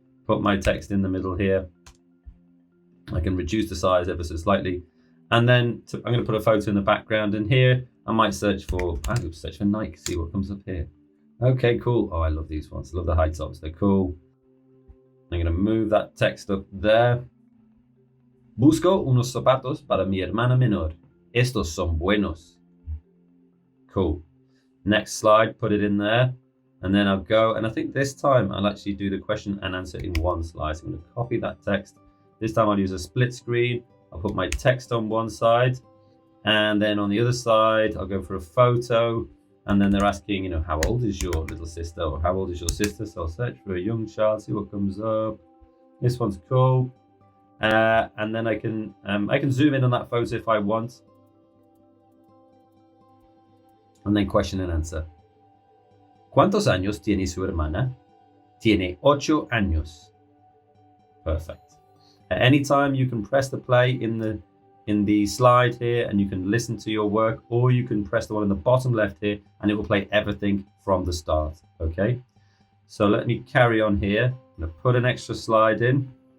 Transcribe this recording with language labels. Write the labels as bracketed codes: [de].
[en] Put my text in the middle here. I can reduce the size ever so slightly. And then I'm going to put a photo in the background. And here I might search for Nike, see what comes up here. Okay, cool. Oh, I love these ones. I love the high tops. They're cool. I'm going to move that text up there. [es] Busco unos zapatos para mi hermana menor. Estos son buenos. [en] Cool. Next slide, put it in there. And then I'll go, and I think this time I'll actually do the question and answer in one slide. So I'm going to copy that text. This time I'll use a split screen. I'll put my text on one side. And then on the other side, I'll go for a photo. And then they're asking, how old is your little sister, or how old is your sister? So I'll search for a young child, see what comes up. This one's cool. And then I can zoom in on that photo if I want. And then question and answer. [es] ¿Cuántos años tiene su hermana? Tiene 8 años. [en] Perfect. At any time you can press the play in the slide here, and you can listen to your work, or you can press the one in the bottom left here and it will play everything from the start. Okay, so let me carry on here. I'm going to put an extra slide in.